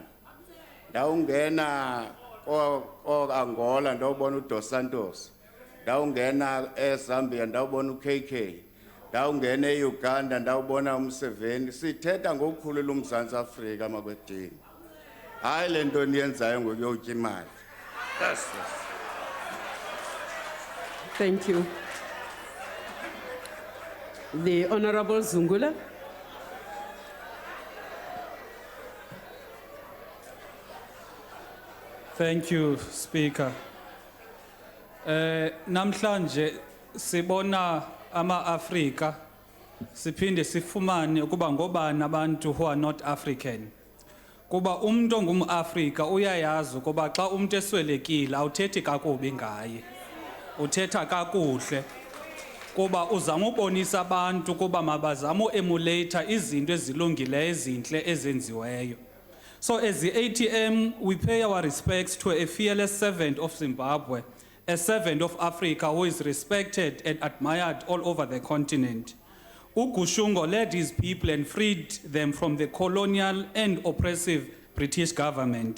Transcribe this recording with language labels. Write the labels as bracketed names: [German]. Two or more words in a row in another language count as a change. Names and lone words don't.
[Xhosa] Ndawungena ko-Angola ndawubona uDos Santos. Ndawungena eZambia ndawubona uKK. Ndawungena eUganda ndawubona uMseveni. Sithetha ngokukhulula uMzantsi Afrika makwedini. Hayi le nto niyenzayo ngokuyotya imali. [English] Yes. Thank you. The Honorable Zungula. Thank you, Speaker. [Xhosa] Namhlanje sibona ama-Afrika siphinde sifumane ukuba ngobani abantu [English] who are not African. [Xhosa] Kuba umuntu ongum-Afrika uyayazi ukuba xa umuntu eswelekile awuthethi kakubi ngaye. Uthetha kakuhle. Kuba uzama ubonisa abantu kuba mabazama uemulate izinto ezilungileyo ezinhle ezenziweyo. [English] So as the ATM, we pay our respects to a fearless servant of Zimbabwe, a servant of Africa who is respected and admired all over the continent. Ugushungo led his people and freed them from the colonial and oppressive British government.